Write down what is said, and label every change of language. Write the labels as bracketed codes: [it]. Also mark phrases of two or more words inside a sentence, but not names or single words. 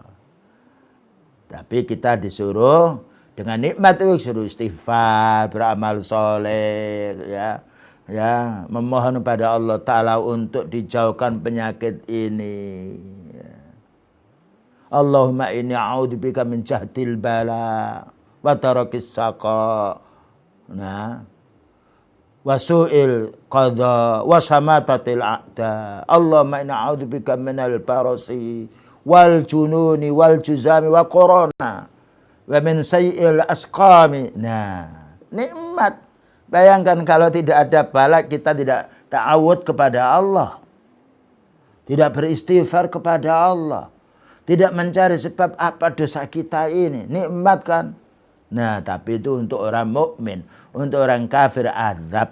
[id] Tapi kita disuruh dengan nikmat itu suruh istighfar, beramal soleh, ya, memohon kepada Allah Ta'ala untuk dijauhkan penyakit ini. Ya. [ar] اللهم إني أعوذ بك من جهد البلاء ودرك الشقاء. Nah, وسوء القضاء وشماتة الأعداء. اللهم إني أعوذ بك من البرص والجنون والجذام و corona ومن سيئ الأسقام. [id] Nah, nikmat. Bayangkan kalau tidak ada bala, kita tidak ta'awud kepada Allah. Tidak beristighfar kepada Allah. Tidak mencari sebab apa dosa kita ini. Nikmat kan? Nah, tapi itu untuk orang mukmin, untuk orang kafir azab.